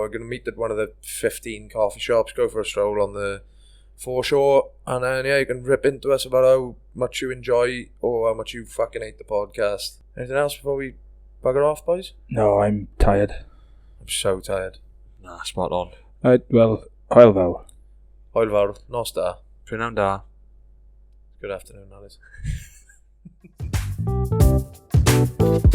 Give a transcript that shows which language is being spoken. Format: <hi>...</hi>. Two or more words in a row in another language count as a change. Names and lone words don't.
<en>We're going to meet at one of the 15 coffee shops, go for a stroll on the foreshore, and then yeah, you can rip into us about how much you enjoy or how much you fucking hate the podcast. Anything else before we bugger off, boys? No, I'm tired. I'm so tired. Nah, spot on. Well, I'll vow.</en> <cy>Hwyl fawr, nos da. Prynawn da.</cy> <en>Good afternoon, Alice.</en>